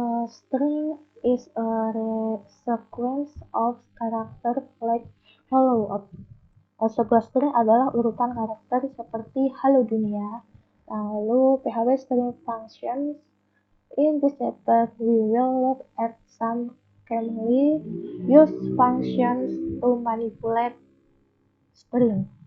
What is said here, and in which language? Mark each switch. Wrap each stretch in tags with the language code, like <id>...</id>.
<en>String is a sequence of characters like hello.</en> <id>Sebuah string adalah urutan karakter seperti halo dunia. Lalu</id> <en>PHP string functions In this chapter, we will look at some commonly used functions to manipulate string.</en>